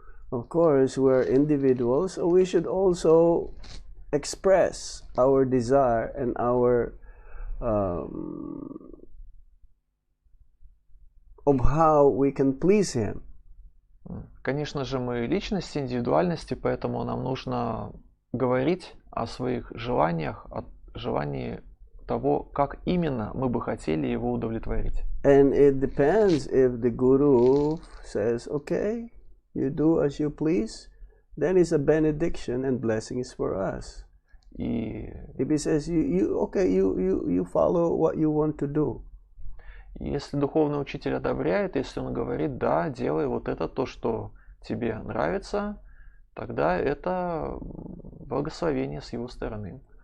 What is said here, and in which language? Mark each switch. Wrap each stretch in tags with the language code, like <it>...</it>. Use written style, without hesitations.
<en>Of course, we're individuals, so we should also express our desire and our of how we can please him.</en> <ru>Конечно же, мы личности, индивидуальности, поэтому нам нужно говорить о своих желаниях, о желании того, как именно мы бы хотели его удовлетворить.</ru> <en>And it depends if the guru says, okay, you do as you please, then it's a benediction and blessings for us.</en> <ru>И</ru> <en>if he says, you follow what you want to do.</en> <ru>Если духовный учитель одобряет, если он говорит, да, делай вот это, то, что тебе нравится, тогда это благословение с его стороны.</ru>